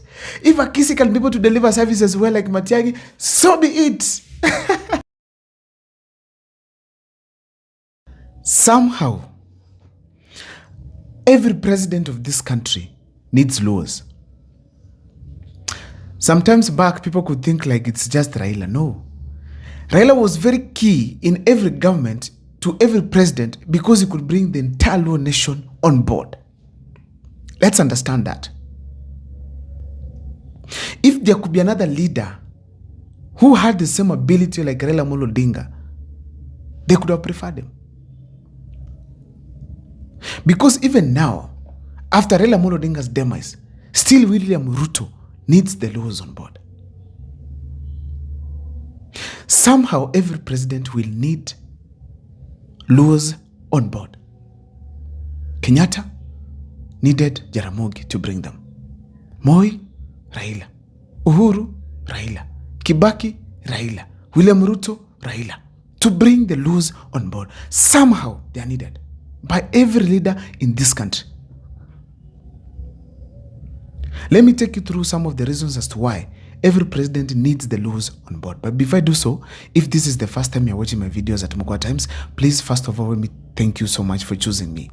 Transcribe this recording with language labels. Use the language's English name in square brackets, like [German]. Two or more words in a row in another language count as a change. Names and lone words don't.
[English] If Akisi can be able to deliver services well like Matiang'i, so be it. Somehow, every president of this country needs Luos. Sometimes back, people could think like it's just Raila. No. Raila was very key in every government to every president because he could bring the entire Luo nation on board. Let's understand that. If there could be another leader who had the same ability like Raila Amolo Odinga, they could have preferred him. Because even now, after Raila Amolo Odinga's demise, still William Ruto needs the Luos on board. Somehow, every president will need Luos on board. Kenyatta needed Jaramogi to bring them. Moi, Raila. Uhuru, Raila. Kibaki, Raila. William Ruto, Raila. To bring the Luos on board. Somehow, they are needed by every leader in this country. Let me take you through some of the reasons as to why every president needs the Luos on board. But before I do so, if this is the first time you're watching my videos at Mukwa Times, please first of all, let me thank you so much for choosing me.